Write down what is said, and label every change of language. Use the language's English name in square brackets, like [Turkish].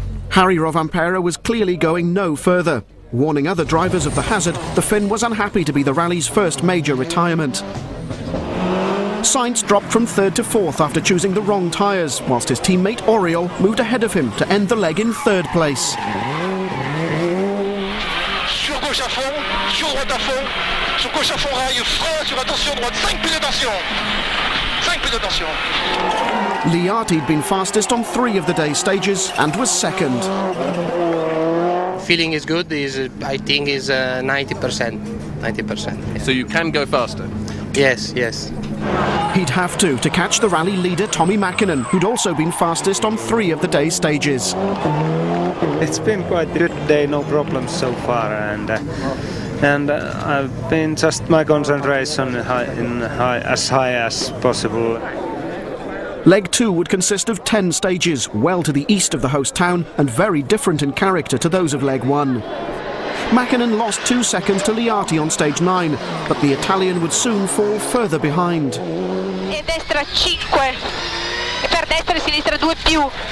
[English] Harry Rovanperä was clearly going no further. Warning other drivers of the hazard, the Finn was unhappy to be the rally's first major retirement. Sainz dropped from 3rd to 4th after choosing the wrong tyres, whilst his teammate Oriol moved ahead of him to end the leg in 3rd place. [French] Sur gauche à fond, sur droite à fond, sur gauche à fond rail, frein sur attention droite, 5 pieds d'attention. 5 pieds d'attention. [English] Liati'd been fastest on 3 of the day's stages and was 2nd. Feeling is good. I think is 90%. 90%. Yeah. So you can go faster? Yes, yes. He'd have to catch the rally leader Tommi Mäkinen, who'd also been fastest on 3 of the day's stages. It's been quite a good day, no problems so far, and I've been just my concentration as high as possible. Leg 2 would consist of 10 stages, well to the east of the host town and very different in character to those of Leg 1. Mäkinen lost 2 seconds to Liati on stage 9, but the Italian would soon fall further behind. [Italian] E destra 5, e per destra e sinistra 2 più.